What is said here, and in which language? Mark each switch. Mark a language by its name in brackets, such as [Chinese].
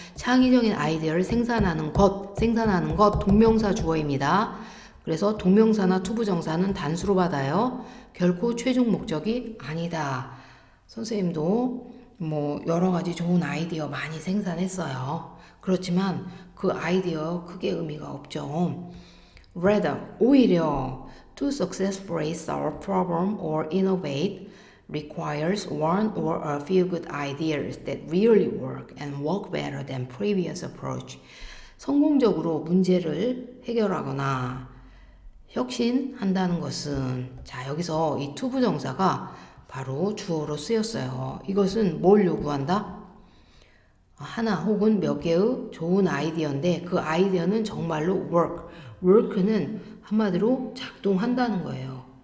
[Korean] 창의적인 아이디어를 생산하는 것, 동명사 주어입니다. 그래서 동명사나 투부정사는 단수로 받아요. 결코 최종 목적이 아니다. 선생님도 뭐 여러 가지 좋은 아이디어 많이 생산했어요. 그렇지만 그 아이디어 크게 의미가 없죠. [English] Rather, 오히려 to successfully solve a problem or innovate requires one or a few good ideas that really work and work better than previous approach. [Korean] 성공적으로 문제를 해결하거나 혁신한다는 것은 자, 여기서 이 투부정사가 바로 주어로 쓰였어요. 이것은 뭘 요구한다? 하나 혹은 몇 개의 좋은 아이디어인데 그 아이디어는 정말로 work는 한마디로 작동한다는 거예요.